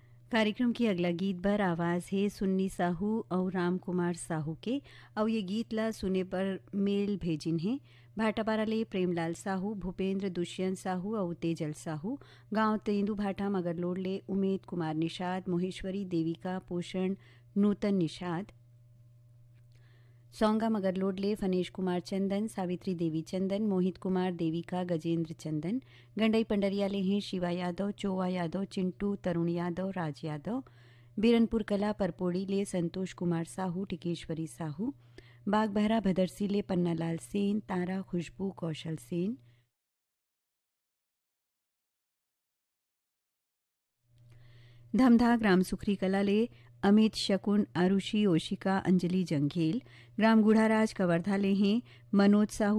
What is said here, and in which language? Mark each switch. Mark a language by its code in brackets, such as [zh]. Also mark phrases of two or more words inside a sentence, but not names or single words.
[hne] कार्यक्रम की अगला गीत भर आवाज़ है सुन्नी साहू और राम कुमार साहू के और ये गीत ला सुने पर मेल भेजिन है भाटापारा ले प्रेमलाल साहू भूपेंद्र दुष्यंत साहू और तेजल साहू गांव तेंदु भाटा मगरलोड ले उमेद कुमार निषाद मोहेश्वरी देविका पोषण नूतन निषाद सौंगा मगरलोड ले फनेश कुमार चंदन सावित्री देवी चंदन मोहित कुमार देविका गजेंद्र चंदन गंडई पंडरिया ले हैं शिवा यादव चोवा यादव चिंटू तरुण यादव राज यादव बीरनपुर कला परपोड़ी ले संतोष कुमार साहू टिकेश्वरी साहू बाग बहरा भदरसी ले पन्नालाल सेन तारा खुशबू कौशल सेन धमधा ग्राम सुखरी कला ले अमित शकुन आरुषि ओशिका अंजलि जंघेल ग्राम गुढ़ाराज कवर्धा ले हैं मनोज साहू